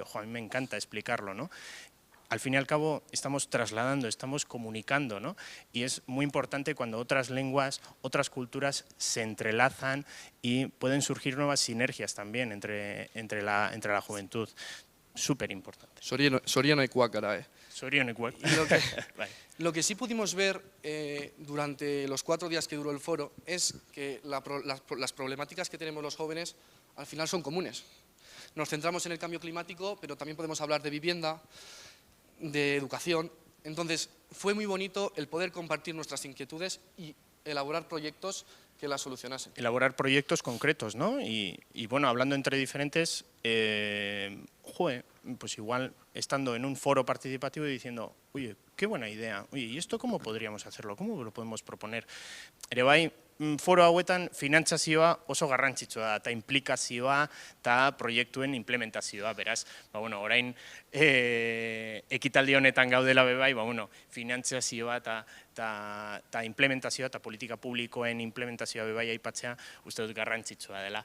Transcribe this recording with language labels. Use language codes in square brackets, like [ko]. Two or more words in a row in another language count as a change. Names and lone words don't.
[es] A mí me encanta explicarlo, ¿no? Al fin y al cabo estamos trasladando, estamos comunicando, ¿no? Y es muy importante cuando otras lenguas, otras culturas se entrelazan y pueden surgir nuevas sinergias también entre la juventud. Súper importante. [eu] Zorionekoak gara, Zorionekoak. [es] Lo que sí pudimos ver durante los 4 días que duró el foro es que las problemáticas que tenemos los jóvenes al final son comunes. Nos centramos en el cambio climático, pero también podemos hablar de vivienda, de educación. Entonces, fue muy bonito el poder compartir nuestras inquietudes y elaborar proyectos que las solucionasen. Elaborar proyectos concretos, ¿no? Y bueno, hablando entre diferentes, pues igual estando en un foro participativo y diciendo, oye, qué buena idea, oye, ¿y esto cómo podríamos hacerlo? ¿Cómo lo podemos proponer? [eu] Ere bai, foro hauetan finantzazioa oso garrantzitsua da, eta implikazioa eta proiektuen implementazioa, beraz, orain ekitaldi honetan gaudela bebai, finantzazioa eta implementazioa eta politika publikoen implementazioa bebai aipatzea uste dut garrantzitsua dela.